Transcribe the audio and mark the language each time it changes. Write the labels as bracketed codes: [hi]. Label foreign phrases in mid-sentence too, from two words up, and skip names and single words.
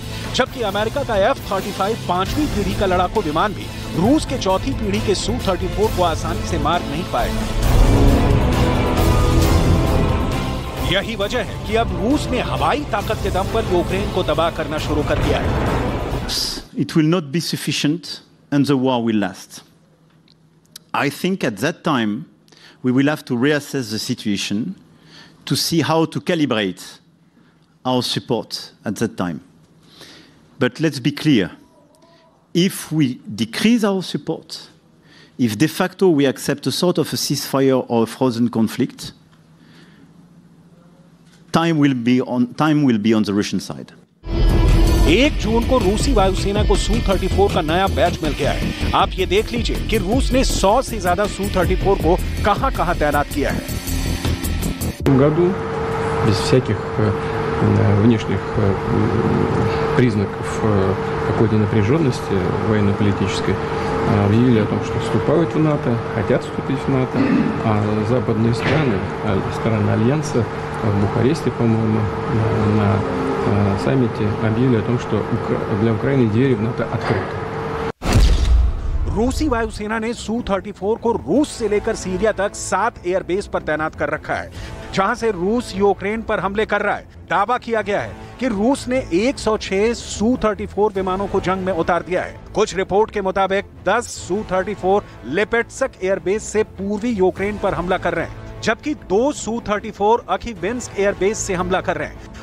[hi] जबकि अमेरिका का F-35 5वीं पीढ़ी का लड़ाकू विमान भी रूस के 4थी पीढ़ी के Su-34 को आसानी से मार नहीं पाएगा। यही वजह है कि अब रूस ने हवाई ताकत के दम पर यूक्रेन को तबाह करना शुरू कर दिया है। [en] it will not be sufficient and the war will last. I think at that time we will have to reassess the situation to see how to calibrate our support at that time. But let's be clear, if we decrease our support, if de facto we accept a sort of a ceasefire or a frozen conflict, time will be on the Russian side. [hi] 1 जून को रूसी वायुसेना को Su-34 का नया बैच मिल गया है। आप ये देख लीजिए कि रूस ने 100 से ज्यादा Su-34 को कहां-कहां तैनात किया है। [ru] году без всяких внешних признаков какой-то напряженности военно-политической объявили о том, что вступают в НАТО, хотят вступить в НАТО, а западные страны, страны Альянса в Бухаресте, по-моему, на саммите объявили о том, что для Украины двери в НАТО открыты. [hi] रूसी वायुसेना ने Su-34 को रूस से लेकर सीरिया तक 7 एयरबेस पर तैनात कर रखा है, जहां से रूस यूक्रेन पर हमले कर रहा है। दावा किया गया है कि रूस ने 106 Su-34 विमानों को जंग में उतार दिया है। कुछ रिपोर्ट के मुताबिक 10 Su-34 लिपेट्स्क एयरबेस से पूर्वी यूक्रेन पर हमला कर रहे हैं, जबकि 2 Su-34 अखीविंस्क एयरबेस से हमला कर रहे हैं।